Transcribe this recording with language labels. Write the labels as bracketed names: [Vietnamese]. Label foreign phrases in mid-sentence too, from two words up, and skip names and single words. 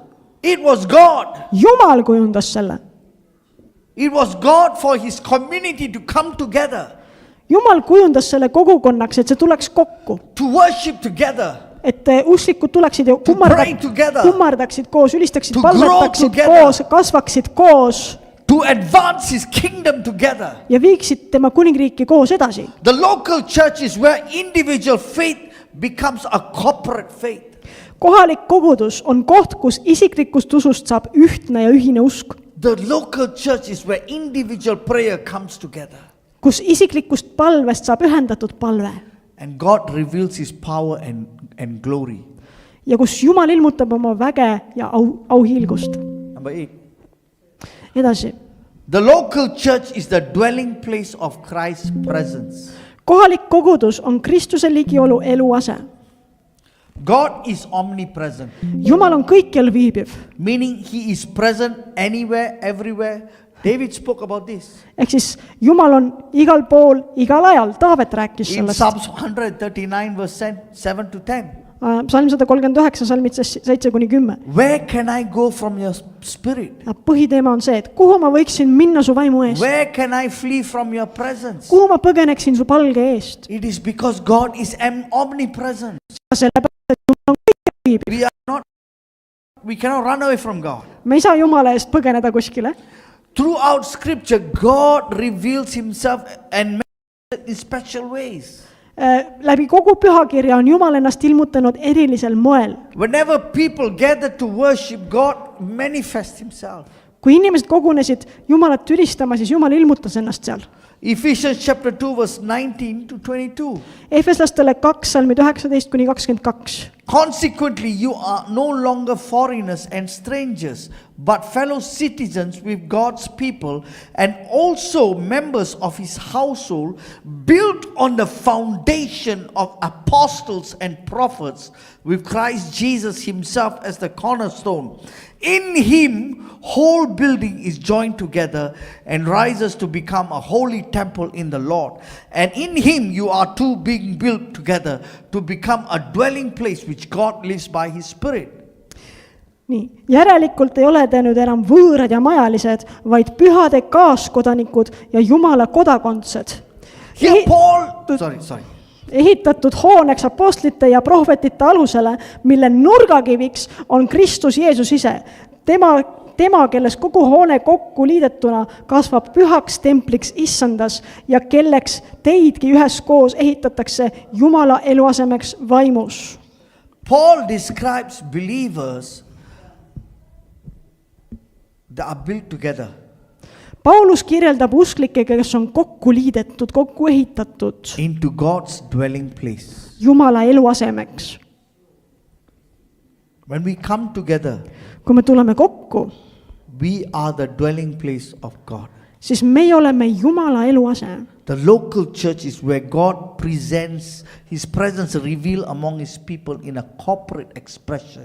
[English] It was God. [Estonian] Jumal kujundas selle. [English] It was God for his community to come together, [Estonian] Jumal kujundas selle kogukonnaks, et see tuleks kokku. [English] to worship together, [Estonian] Et usklikud tuleksid ja [English] pray together, [Estonian] kummardaksid koos, ülistaksid, [English] to [Estonian] palvetaksid [English] grow together, [Estonian] koos, kasvaksid koos [English] to advance his kingdom together. [Estonian] ja viiksid tema kuningriiki koos edasi. [English] The local church is where individual faith becomes a corporate faith. [Estonian] Kohalik kogudus on koht, kus isiklikust usust saab ühtne ja ühine usk. [English] The local church is where individual prayer comes together. [Estonian] Kus isiklikust palvest saab ühendatud palve. [English] And God reveals his power and glory. [Estonian] Ja kus Jumal ilmutab oma väge ja auhiilgust. [English] Number 8. [Estonian] Edasi. [English] The local church is the dwelling place of Christ's presence. [Estonian] Kohalik kogudus on Kristuse ligiolu eluase. [English] God is omnipresent, [Estonian] Jumal on kõikjal viibiv. [English] meaning he is present anywhere, everywhere. David spoke about this. [Estonian] Ehk siis Jumal on igal pool, igal ajal. Taavet rääkis [English] In [Estonian] sellest. [English] Psalms 139 verse 7 to 10. [Estonian] Psalm 139, salmid 7-10. [English] Where can I go from your spirit? [Estonian] Põhiteema on see, et kuhu ma võiksin minna su vaimu eest? [English] Where can I flee from your presence? [Estonian] Kuhu ma põgeneksin su palge eest? [English] It is because God is omnipresent. [Estonian] Sellepärast, et Jumal on kõikjal viibiv. [English] We cannot run away from God. [Estonian] Me ei saa Jumala eest põgeneda kuskile. [English] Throughout scripture, God reveals himself and in special ways. [Estonian] Läbi kogu pühakirja on Jumal ennast ilmutanud erilisel moel. [English] Whenever people gather to worship, God manifests himself. [Estonian] Kui inimesed kogunesid Jumalat ülistama, siis Jumal ilmutas ennast seal. [English] Ephesians chapter 2 verse 19 to 22. [Estonian] Efeslastele 2, salmid 19-22. [English] Consequently, you are no longer foreigners and strangers, but fellow citizens with God's people and also members of his household, built on the foundation of apostles and prophets, with Christ Jesus himself as the cornerstone. In him, whole building is joined together and rises to become a holy temple in the Lord. And in him, you are two being built together to become a dwelling place which God lives by his Spirit. [Estonian] nii, järelikult ei ole te nüüd enam võõrad ja majalised, vaid pühade kaaskodanikud ja Jumala kodakondsed. [English] Here, Paul, sorry. [Estonian] Ehitatud hooneks apostlite ja prohvetite alusele, mille nurgakiviks on Kristus Jeesus ise. Tema, kelles kogu hoone kokku liidetuna kasvab pühaks templiks issandas ja kelleks teidki üheskoos ehitatakse Jumala eluasemeks vaimus. [English] Paul describes believers that are built together. [Estonian] Paulus kirjeldab usklikke, kes on kokku liidetud, kokku ehitatud [English] into God's dwelling place. [Estonian] Jumala eluasemeks. [English] When we come together, [Estonian] Kui me tuleme kokku, [English] we are the dwelling place of God. [Estonian] siis meie oleme Jumala eluasem. [English] The local church is where God presents his presence revealed among his people in a corporate expression.